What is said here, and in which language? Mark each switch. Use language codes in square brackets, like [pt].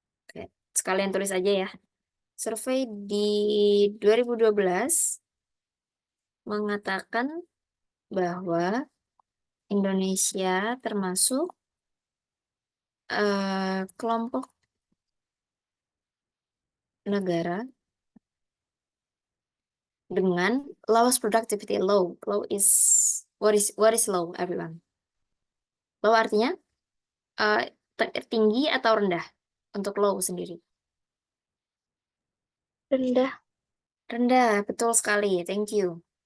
[id] oke, sekalian tulis aja ya, survei di 2012 mengatakan bahwa Indonesia termasuk kelompok negara dengan [en] lowest productivity. Low is what is low, everyone? [id] Low artinya tinggi atau rendah untuk low sendiri? Rendah. Rendah, betul sekali. [en] Thank you.